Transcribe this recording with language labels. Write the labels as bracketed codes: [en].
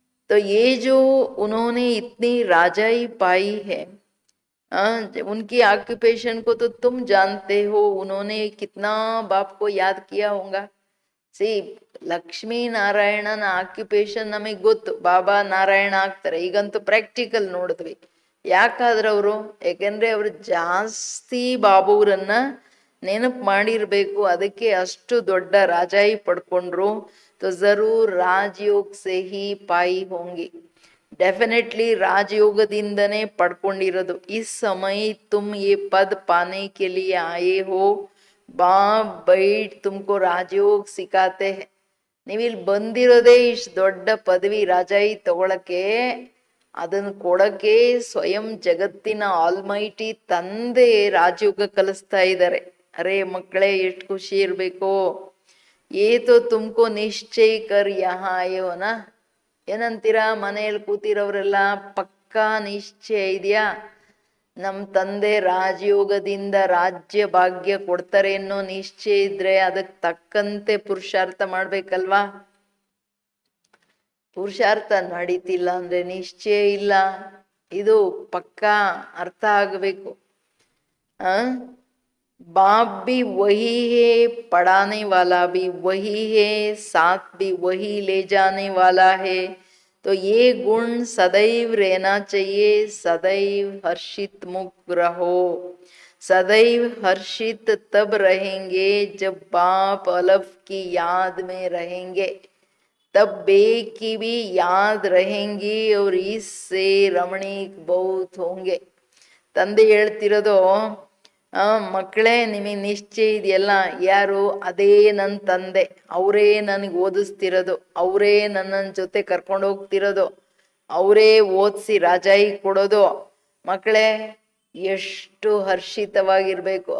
[hi] तो ये जो उन्होंने इतनी राजाई पाई है, उनकी ऑक्यूपेशन को तो तुम जानते हो, उन्होंने कितना बाप को याद किया होगा. [kn] ಸಿ ಲಕ್ಷ್ಮೀ ನಾರಾಯಣನ ಆಕ್ಯುಪೇಷನ್ ನಮಗೆ ಗೊತ್ತು, ಬಾಬಾ ನಾರಾಯಣ ಆಗ್ತಾರೆ. ಈಗಂತೂ ಪ್ರಾಕ್ಟಿಕಲ್ ನೋಡಿದ್ವಿ. ಯಾಕಾದ್ರೆ ಅವರು, ಯಾಕೆಂದ್ರೆ ಅವರು ಜಾಸ್ತಿ ಬಾಬುರನ್ನ ನೆನಪು ಮಾಡಿರ್ಬೇಕು, ಅದಕ್ಕೆ ಅಷ್ಟು ದೊಡ್ಡ ರಾಜಾಯಿ ಪಡ್ಕೊಂಡ್ರು. [hi] तो जरूर राजयोग से ही पाई होंगी. [kn] ಡೆಫಿನೆಟ್ಲಿ ರಾಜಯೋಗದಿಂದನೇ ಪಡ್ಕೊಂಡಿರೋದು. [hi] इस समय तुम ये पद पाने के लिए आए हो, बाप बैठ तुमको राजयोग सिखाते हैं. [kn] ನೀವಿಲ್ಲಿ ಬಂದಿರೋದೇ ಇಷ್ಟು ದೊಡ್ಡ ಪದವಿ ರಾಜಾಯಿ ತಗೊಳಕ್ಕೆ, ಅದನ್ನ ಕೊಡಕ್ಕೆ ಸ್ವಯಂ ಜಗತ್ತಿನ ಆಲ್ಮೈಟಿ ತಂದೆ ರಾಜಯೋಗ ಕಲಿಸ್ತಾ ಇದ್ದಾರೆ. ಅರೆ ಮಕ್ಕಳೇ, ಎಷ್ಟು ಖುಷಿ ಇರ್ಬೇಕು. [hi] ಏತೋ ತುಮಕೋ ನಿಶ್ಚಯ ಕರ್ ಯಹಾ ಆಯೋನ. [kn] ಏನಂತೀರಾ ಮನೆಯಲ್ಲಿ ಕೂತಿರೋರೆಲ್ಲ? ಪಕ್ಕಾ ನಿಶ್ಚಯ ಇದೆಯಾ? ನಮ್ಮ ತಂದೆ ರಾಜಯೋಗದಿಂದ ರಾಜ್ಯ ಭಾಗ್ಯ ಕೊಡ್ತಾರೆ ಅನ್ನೋ ನಿಶ್ಚಯ ಇದ್ರೆ ಅದಕ್ಕೆ ತಕ್ಕಂತೆ ಪುರುಷಾರ್ಥ ಮಾಡ್ಬೇಕಲ್ವಾ? ಪುರುಷಾರ್ಥ ನಡೀತಿಲ್ಲ ಅಂದ್ರೆ ನಿಶ್ಚಯ ಇಲ್ಲ. ಇದು ಪಕ್ಕಾ ಅರ್ಥ ಆಗಬೇಕು. [hi] बाप भी वही है, पढ़ाने वाला भी वही है, साथ भी वही ले जाने वाला है. तो ये गुण सदैव रहना चाहिए. सदैव हर्षित मुक्त रहो. सदैव हर्षित तब रहेंगे जब बाप अलफ की याद में रहेंगे, तब बे की भी याद रहेंगी और इससे रमणीक बहुत होंगे. [kn] ತಂದೆ ಹೇಳ್ತಿರೋದು, ಮಕ್ಕಳೇ ನಿಮಗೆ ನಿಶ್ಚಯ ಇದೆಯಲ್ಲ, ಯಾರು? ಅದೇ ನನ್ನ ತಂದೆ. ಅವರೇ ನನಗೆ ಓದಿಸ್ತಿರೋದು, ಅವರೇ ನನ್ನ ಜೊತೆ ಕರ್ಕೊಂಡು ಹೋಗ್ತಿರೋದು, ಅವರೇ ಓದಿಸಿ ರಾಜಾಯಿ ಕೊಡೋದು. ಮಕ್ಕಳೇ, ಎಷ್ಟು ಹರ್ಷಿತವಾಗಿರ್ಬೇಕು.